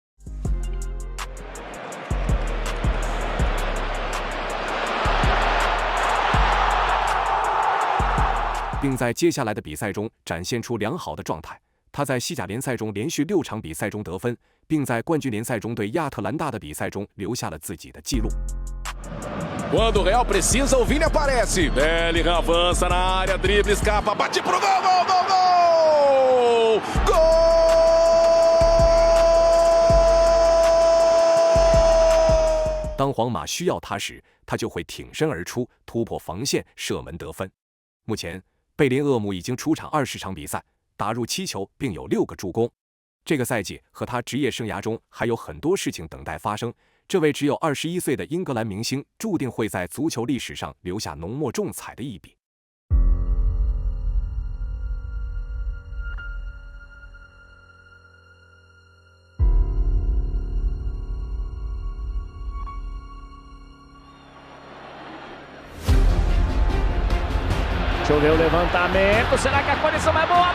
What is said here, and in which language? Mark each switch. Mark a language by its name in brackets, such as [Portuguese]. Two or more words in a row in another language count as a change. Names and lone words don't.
[Chinese] 并在接下来的比赛中展现出良好的状态。他在西甲联赛中连续6场比赛中得分，并在冠军联赛中对亚特兰大的比赛中留下了自己的记录。 [Portuguese] Quando o Real precisa, o Vini aparece. Bellingham avança na área, drible, escapa, bate pro gol, gol, gol, gol! Gol! [Chinese] 当皇马需要他时，他就会挺身而出，突破防线，射门得分。目前，贝林厄姆已经出场20场比赛，打入7球，并有6个助攻。这个赛季和他职业生涯中还有很多事情等待发生。这位只有21岁的英格兰明星注定会在足球历史上留下浓墨重彩的一笔。 [Portuguese] Choveu o levantamento, será que a condição é boa?